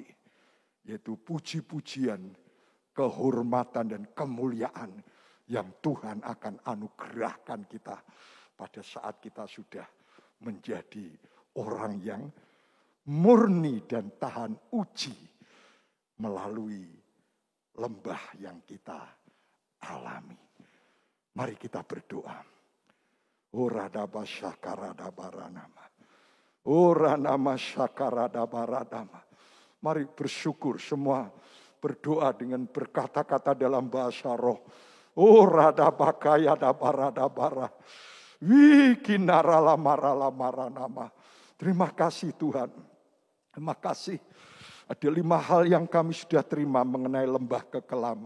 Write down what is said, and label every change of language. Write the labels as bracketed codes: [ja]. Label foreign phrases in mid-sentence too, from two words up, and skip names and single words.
[id] Yaitu puji-pujian, kehormatan dan kemuliaan yang Tuhan akan anugerahkan kita pada saat kita sudah menjadi orang yang murni dan tahan uji melalui lembah yang kita alami. Mari kita berdoa. Oradaba syakarada baranama. Oranama syakarada baradama. Mari bersyukur semua, berdoa dengan berkata-kata dalam bahasa roh. Oradaba kaya dabarada bara. Wikinarala marala maranama. Terima kasih Tuhan. Terima kasih. Ada 5 hal yang kami sudah terima mengenai lembah kekelaman.